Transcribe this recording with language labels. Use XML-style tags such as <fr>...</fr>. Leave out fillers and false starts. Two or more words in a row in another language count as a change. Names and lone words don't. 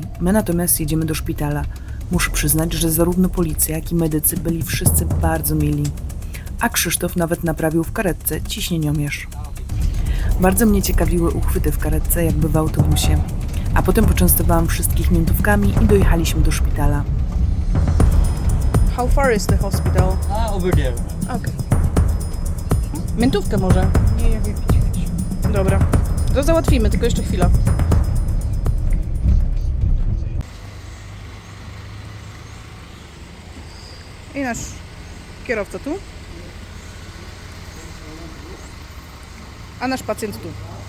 <pl>My natomiast jedziemy do szpitala. Muszę przyznać, że zarówno policja, jak i medycy byli wszyscy bardzo mili. A Krzysztof nawet naprawił w karetce ciśnieniomierz. Bardzo mnie ciekawiły uchwyty w karetce, jakby w autobusie. A potem poczęstowałam wszystkich miętówkami i dojechaliśmy do szpitala.</pl> <en>How far is the hospital? Over there.</en> <pl>Okay. Miętówkę może?</pl> <ru>Не, я выпить хочу.</ru> <pl>Dobra. To załatwimy, tylko jeszcze chwila. I nasz kierowca tu. A nasz pacjent tu.</pl>